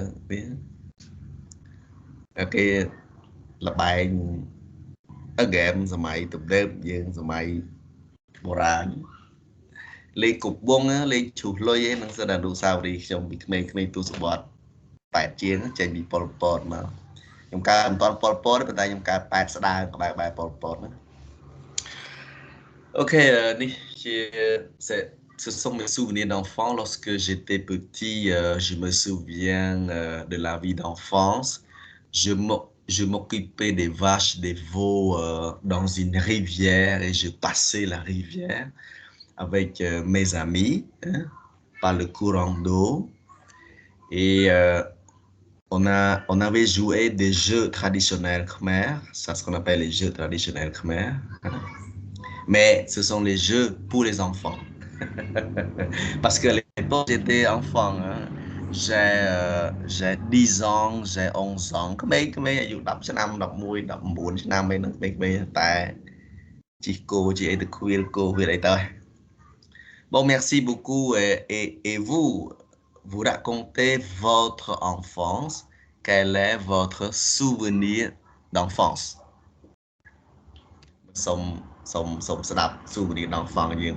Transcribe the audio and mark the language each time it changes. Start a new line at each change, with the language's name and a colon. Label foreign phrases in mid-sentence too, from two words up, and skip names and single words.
Khmer: វាគេលបែងហ្គេមសម័យទំនើបយើងសម័យបុរាណលេងគប់វងលេងឈូសលុយឯហ្នឹងសិនអនុស្សាវរីយ៍ខ្ញុំពីក្មេងៗទស្សវត្ស8ជាងចេញពីប៉ុលពតមកខ្ញុំកើតមិនតាន់ប៉ុលពតទេប៉ុន្តែខ្ញុំកើត8ស្ដើងក្បែរប៉ុលពតណាអូខេនេះជា
French: ce sont mes souvenirs d'enfant. Lorsque j'étais petit, je me souviens de la vie d'enfance. Je m'occupais des vaches, des veaux dans une rivière et je passais la rivière avec mes amis hein, par le courant d'eau. Et on avait joué des jeux traditionnels khmer, c'est ce qu'on appelle les jeux traditionnels khmer. Mais ce sont les jeux pour les enfants. Parce que à l'époque j'étais enfant hein. J'ai 10 ans, j'ai 11 ans
Khmer: ក្មេងៗអាយុ10ឆ្នាំ11 19ឆ្នាំអីហ្នឹងក្មេងៗតែជីកគោជីអីទៅឃ្វាលគោវាអីទៅ
French: Bon, merci beaucoup. Et vous, vous racontez votre enfance. Quel est votre souvenir d'enfance? Somme souvenir d'enfance.